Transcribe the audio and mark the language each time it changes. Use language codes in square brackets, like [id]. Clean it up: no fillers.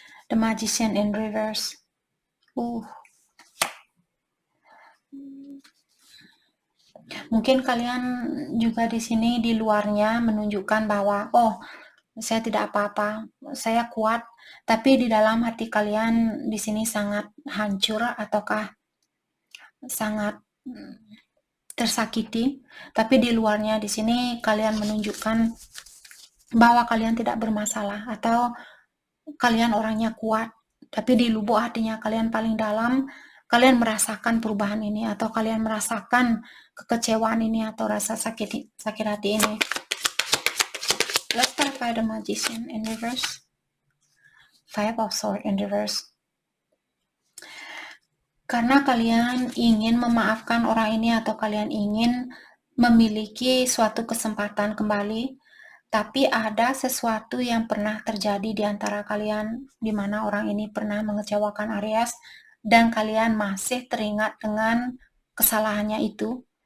[en] The Magician in Reverse. [id] Mungkin kalian juga di sini di luarnya menunjukkan bahwa saya tidak apa-apa, saya kuat, tapi di dalam hati kalian di sini sangat hancur ataukah sangat tersakiti, tapi di luarnya di sini kalian menunjukkan bahwa kalian tidak bermasalah atau kalian orangnya kuat, tapi di lubuk hatinya kalian paling dalam kalian merasakan perubahan ini atau kalian merasakan kekecewaan ini atau rasa sakit hati ini. [en] Let's clarify the Magician in reverse. Five of Swords in reverse. [id] Karena kalian ingin memaafkan orang ini atau kalian ingin memiliki suatu kesempatan kembali, tapi ada sesuatu yang pernah terjadi di antara kalian di mana orang ini pernah mengecewakan Aries dan kalian masih teringat dengan kesalahannya itu.